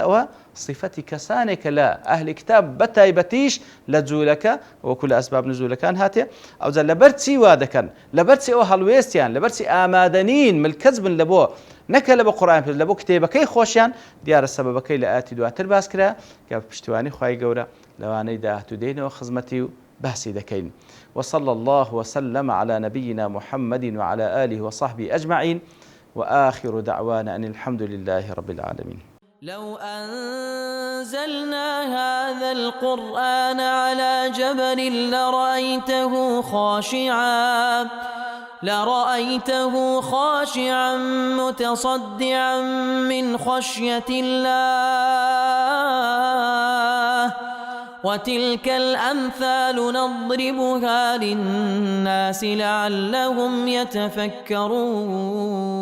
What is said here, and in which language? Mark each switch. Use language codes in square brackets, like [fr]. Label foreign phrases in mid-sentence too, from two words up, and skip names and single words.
[ckb] ئەوە صفەتی کەسانێکە لە ئەهلی کتاب بەتایبەتیش لە جوولەکە وەکو لە ئەسباب نزولەکان هاتێ ئەوجا لەبەر چی وا دەکەن لەبەر چی ئەوە هەڵوێستیان لەبەر چی ئامادەنین ملکەز بن لە بۆ نەکە لە بە قورئان لە بۆ کتێبەکەی خۆشیان دیارە سەبەبەکەی لە ئاەتی دواتر باس کرا کە پشتیوانی خوای گەورە لەوانەی داهاتوودێنەوە خزمەتی و باسی دەکەین [ar] وصلى الله وسلم على نبينا محمد وعلى آله وصحبه أجمعين وآخر دعوانا أن الحمد لله رب العالمين لو أنزلنا هذا القرآن على جبل لرأيته خاشعا متصدعا من خشية الله وتلك الأمثال نضربها للناس لعلهم يتفكرون